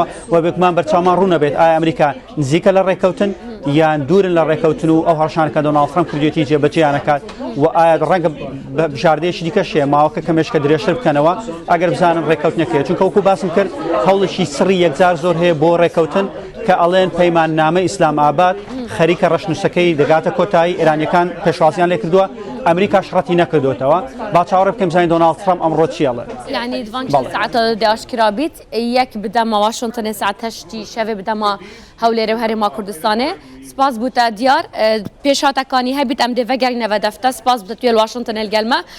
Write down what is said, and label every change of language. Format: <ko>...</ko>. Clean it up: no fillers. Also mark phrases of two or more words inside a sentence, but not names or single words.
<ckb>و بێگومان بەرچاومان ڕوو نەبێت ئایا ئەمریکا نزیکە لە ڕێکەوتن یان دوورن لە ڕێکەوتن و ئەو هەڕەشانە کە دۆناڵد ترامپ کردوێتی جێبەجێیان نەکات و ئایا ڕەنگە بژاردەیەکی دیکەش هەیە ماوەکە کەمێشکە درێژتر بکەنەوە ئەگەر بزانن ڕێکەوتنەکەیە چونکە وەکو باسم کرد هەوڵێکی سڕی یەکجار زۆر هەیە بۆ ڕێکەوتن کە ئەڵێن پەیمان نامە ئیسلام ئاباد خەریکە ڕەشنووسەکەی دەگاتە کۆتایی ئێرانیەکان پێشوازیان لێ کردووە ئەمریکا شڕەتی نەکردوێتەوە با چاوەڕێ بکەم زانین دۆناڵد ترامپ ئەمڕۆ چیەڵێ</ckb> <ku>یعنی ساعتە داشکرا بیت یەک بدەمە واشنگتنê saet heştî şevê bidema hewlêrê û Herêma Kurdistanê spas bû te diyar pêşhatekanî hebît em dê vegerîne ve defte spas bû te tuyê Washingtonê gelme</ku>